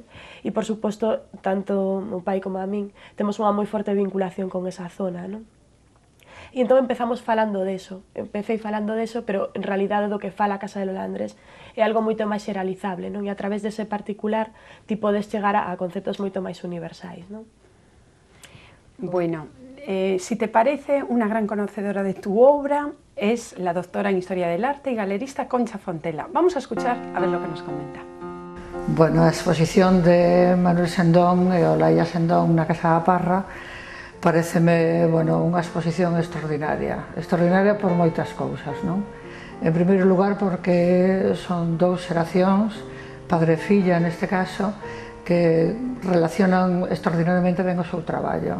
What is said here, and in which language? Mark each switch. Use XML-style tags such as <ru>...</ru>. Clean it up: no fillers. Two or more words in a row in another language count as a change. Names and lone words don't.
<gl>E, por suposto, tanto o pai como a min temos unha moi forte vinculación con esa zona, non? E entón empezamos falando deso, pero en realidade do que fala a Casa de Lolandres é algo moito máis xeralizable, non? E a través dese particular ti podes chegar a conceptos moito máis universais, non? Bueno,</gl> <es>si te parece, una gran conocedora de tu obra es la doctora en Historia del Arte y galerista Concha Fontela. Vamos a escuchar a ver lo que nos comenta.</es> <gl>Bueno, a exposición de Manuel Sendón e Olaya Sendón na Casa da Parra pareceme, bueno, unha exposición extraordinaria por moitas cousas, non? En primeiro lugar porque son dous xeracións, padre e filla neste caso, que relacionan extraordinariamente ben o seu traballo.</gl>